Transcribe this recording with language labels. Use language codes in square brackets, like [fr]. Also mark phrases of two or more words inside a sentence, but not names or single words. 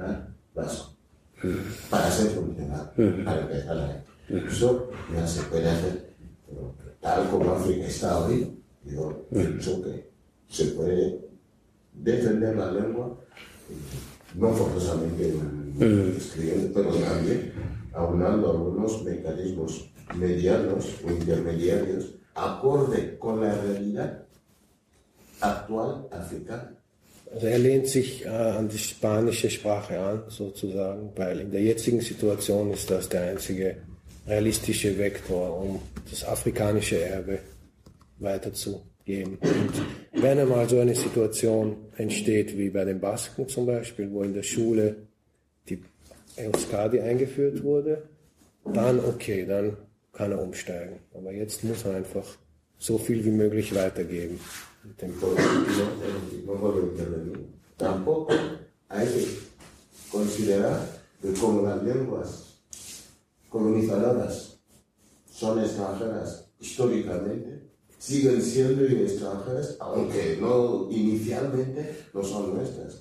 [es] hablar vasco, para ser funcionarios, para empezar a eso ya se puede hacer, pero tal como África está hoy, yo pienso que se puede defender la lengua, no forzosamente escribiendo, pero también aunando algunos mecanismos medianos o intermediarios acorde con la realidad actual africana. [de] Also er lehnt sich an die spanische Sprache an, sozusagen, weil in der jetzigen Situation ist das der einzige realistische Vektor, um das afrikanische Erbe weiterzugeben. Und wenn einmal so eine Situation entsteht, wie bei den Basken zum Beispiel, wo in der Schule die Euskadi eingeführt wurde, dann okay, dann kann er umsteigen. Aber jetzt muss er einfach so viel wie möglich weitergeben. [es] Tampoco hay que considerar que como las lenguas colonizadoras son extranjeras históricamente, siguen siendo extranjeras, aunque no inicialmente no son nuestras.